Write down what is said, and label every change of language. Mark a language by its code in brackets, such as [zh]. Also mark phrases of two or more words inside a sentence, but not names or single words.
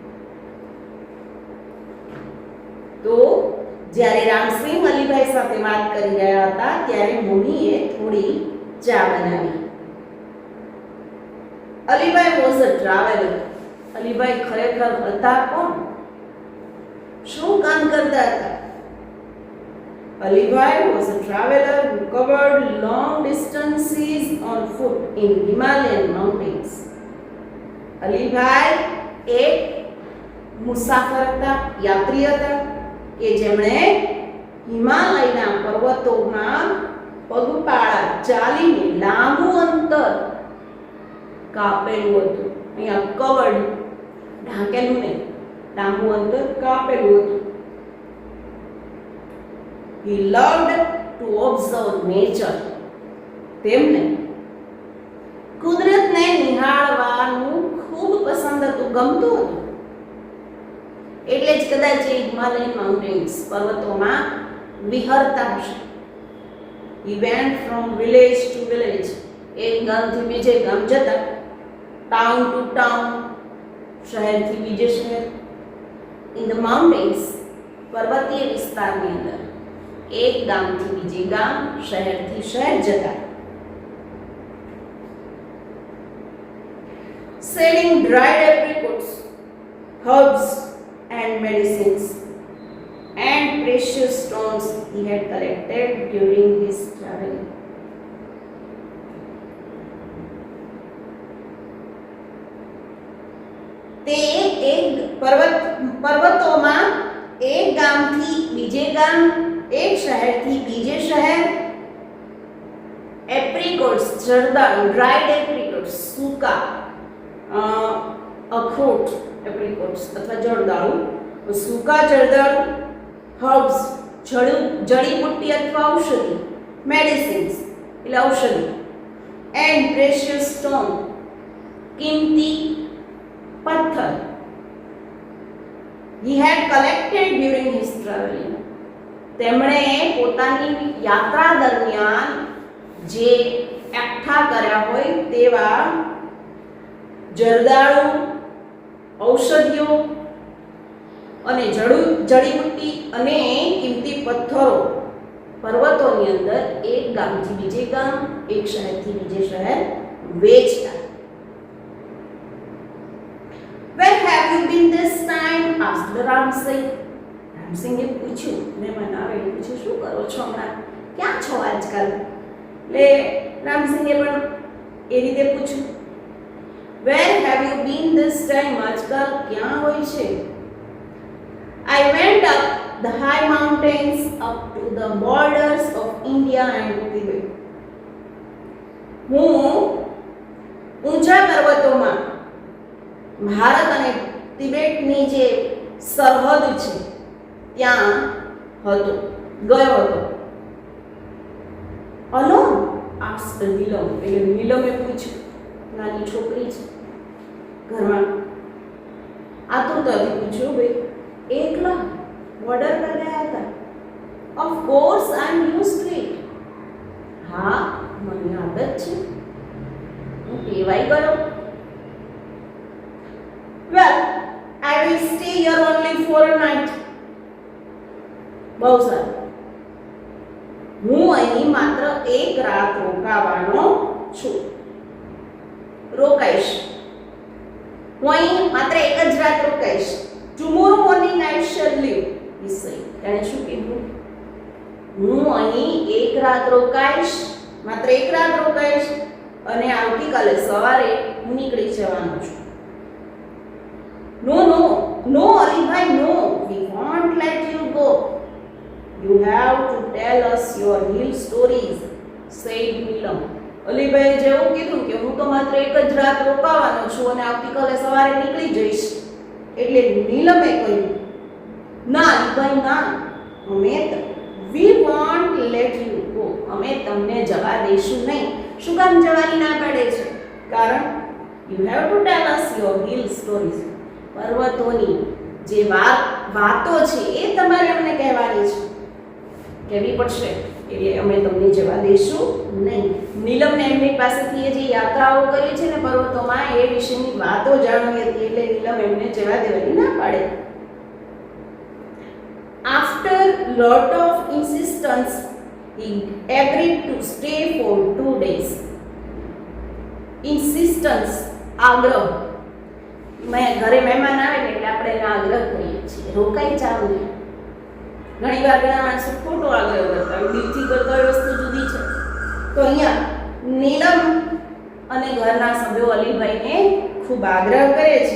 [gu] તો જ્યારે રામસિંહ અલીભાઈ સાથે વાત કરી રહ્યા હતા ત્યારે મમ્મીએ થોડી ચા બનાવી. [en] Alibhai was a traveler. [gu] અલીભાઈ ખરેખર હતા કોણ? શું કામ કરતા હતા? [en] Alibhai was a traveler who covered long distances on foot in Himalayan mountains. [gu] અલીભાઈ એક મુસાફર હતા, યાત્રી હતા કે જેમણે હિમાલયના પર્વતોમાં પગપાળા ચાલીને લાંબુ અંતર કાપેલું હતું. અહીંયા કવર્ડ, ઢાંકેલું નહીં, લાંબુ અંતર કાપેલું હતું. [en] He loved to observe nature. [gu] તેમને કુદરતને નિહાળવાનું ખૂબ ગમતું હતું. એટલે જ કદાચ એ [en] Himalayan mountains [gu] પર્વતોમાં વિહરતા હશે. [en] He went from village to village. [gu] એક ગામથી બીજે ગામ જતા, [en] town to town, [gu] શહેરથી બીજે શહેર. [en] In the mountains, [gu] પર્વતીય વિસ્તારની અંદર એક ગામથી બીજે ગામ, શહેરથી શહેર જતા. [en] Selling dried apricots, herbs and medicines and precious stones he had collected during his traveling. [gu] તે એક પર્વતોમાં એક ગામથી બીજે ગામ, એક શહેરથી બીજે શહેર એપ્રિકોટ્સ, જરદાળુ, [en] dried apricots, [gu] સૂકા અખરોટ, એપ્રિકોટ્સ અથવા જરદાળુ, સૂકા જરદાળુ, હર્બ્સ, જડીબુટ્ટી અથવા ઔષધિ, મેડિસિન્સ એટલે ઔષધિ, [en] and precious stone, [gu] કિંમતી પથ્થર. [en] He had collected during his traveling. [gu] તેમણે પોતાની યાત્રા દરમિયાન જે એકઠા કર્યા હોય તેવા જરદાળુ, ઔષધિઓ અને જડીબુટ્ટી અને કિંમતી પથ્થરો પર્વતોની અંદર એક ગામથી બીજે ગામ, એક શહેરથી બીજે શહેર વેચતા. [en] Where have you been this time? asked Ramsing. [gu] રામસિંગે પૂછ્યું, મહેમાન આવે પૂછ્યું, શું કરો છો હમણાં, ક્યાં છો આજકાલ? એટલે રામસિંગે પણ એ રીતે પૂછ્યું, [en] Where have you been this time? [gu] આજકાલ ક્યાં હોય છે? [en] I went up the high mountains up to the borders of India and Tibet. [gu] હું ઊંચા પર્વતોમાં ભારત અને તિબેટની જે સરહદ છે ત્યાં ગયો હતો. [en] Alone? asked Neelam. [gu] એટલે નીલમે પૂછ્યું, નાની છોકરી છે ઘરમાં, આતુરતાથી પૂછ્યું, ભાઈ એકલા બોર્ડર પર ગયા હતા? [en] Of course I am use to it. [gu] હા, મને આદત છે, હું ટેવાઈ ગયો. [en] Well, I will stay here only for a night. [gu] બહુ સારું, હું અહીં માત્ર એક રાત રોકાવાનો છું. રોકાઈશ, હું અહીં માત્ર એક જ રાત રોકાઈશ. [en] Tomorrow morning I shall leave. [gu] તેણે શું કીધું? હું અહીં એક રાત રોકાઈશ, માત્ર એક રાત રોકાઈશ અને આવતીકાલે સવારે હું નીકળી જવાનો છું. [en] No, Alibhai, no. We won't let you go. You have to tell us your hill stories, said Neelam. [gu] અલીભાઈએ જેવું કીધું કે હું તો માત્ર એક જ રાત રોકાવાનો છું અને આવતીકાલે સવારે નીકળી જઈશ. એટલે નીલમે કહ્યું, ના અલીભાઈ, ના, [en] we won't let you go. [gu] અમે તમને જવા દઈશું નહીં. શું કામ જવાની ના પાડે છે? [en] કારણ you have to tell us your hill stories. [gu] પર્વતોની જે વાતો છે એ તમારે અમને કહેવાની છે, કહેવી પડશે. એટલે અમે તમને જવા દઈશું નહીં. નીલમને એમની પાસેથી જે યાત્રાઓ કરી છે ને પર્વતોમાં એ વિશેની વાતો જાણવી હતી, એટલે નીલમ એમને જવા દેવાની ના પાડે. [en] After lot of insistence, he agreed to stay for 2 days. Insistence, [gu] આગ્રહ. ઘરે મહેમાન આવે ને એટલે આપણે એનો આગ્રહ કરીએ છીએ, રોકાઈ જાવ ને. ઘણી વાર ઘણા માણસો ખોટો આગ્રહ કરતા હોય, દિલથી કરતા હોય, વસ્તુ જુદી છે. તો અહીંયા નીલમ અને ઘરના સભ્યો અલીભાઈને ખૂબ આગ્રહ કરે છે.